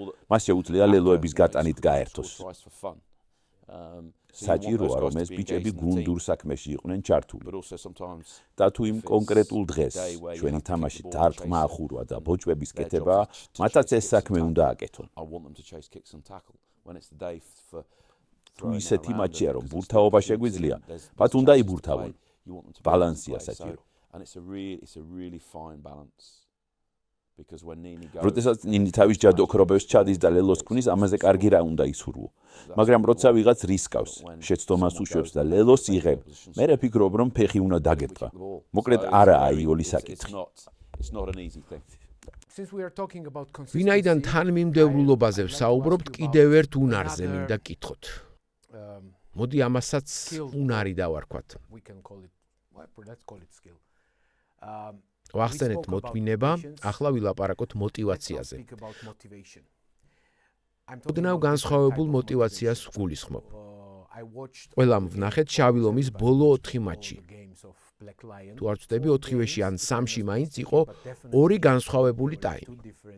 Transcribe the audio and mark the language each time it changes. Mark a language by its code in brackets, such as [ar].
[ka] მას შეუძლია ლელოების გატანით გაერთოს. საჭიროა, რომ ეს ბიჭები გუნდურ საქმეში იყვნენ ჩართული. [en] But also sometimes [ka] და თუ იმ კონკრეტულ დღეს ჩვენი თამაში დარტყმა ახურვა და ბოჭვების კეთება, მათაც ეს საქმე უნდა აკეთონ. [en] I want them to chase kicks and tackle when it's the day for [ka] თუ ისეთი მატჩია, რომ ბურთაობა შეგვიძლია, მათ უნდა იბურთავონ. ბალანსია საჭირო. [en] And it's a really fine balance. Because when Nini goes [ka] როდესაც ნინი თავის ჯადოქრობებს ჩადის და ლელოს ქმნის, ამაზე კარგი რა უნდა ისურვო. მაგრამ როცა ვიღაც რისკავს, შეცდომას უშვებს და ლელოს იღებ, მე ვფიქრობ, რომ ფეხი უნდა დაგეპყრა. მოკლედ არაა იოლი საკითხი. [en] It's not an easy thing. Since we are talking about [ka] ვინაიდან თანმიმდევრულობაზე ვსაუბრობთ, კიდევ ერთ უნარზე მინდა კითხოთ. მოდი ამასაც უნარი დავარქვათ. [en] we can call it let's call it skill. [ka] ვახსენეთ მოთმინება, ახლა ვილაპარაკოთ მოტივაციაზე. ოდნავ განსხვავებულ მოტივაციას ვგულისხმობ. ყველამ ვნახეთ შავი ლომის ბოლო 4 მატჩი. თუ არ ვწდები 4-ვეში ან 3-ში მაინც იყო 2 განსხვავებული ტაიმი.